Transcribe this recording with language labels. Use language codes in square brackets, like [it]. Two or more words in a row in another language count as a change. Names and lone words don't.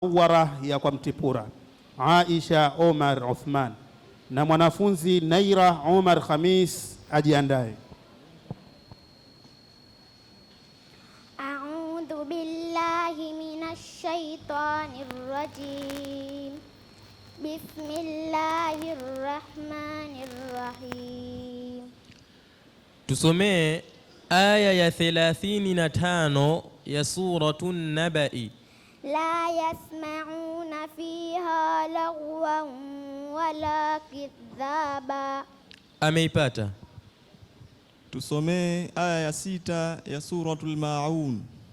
[sw] Wara ya kwa Mtipura, Aisha Omar Uthman na mwanafunzi Naira Omar Khamis ajiandae. [ar] أعوذ بالله من الشيطان الرجيم. بسم الله الرحمن الرحيم. [sw] Tusomee aya ya 35 ya suratun Nabai. [ar] لا يسمعون فيها لغوا ولا كذابا. [sw] Ameipata. Tusomee aya ya 6 ya suratul Maun.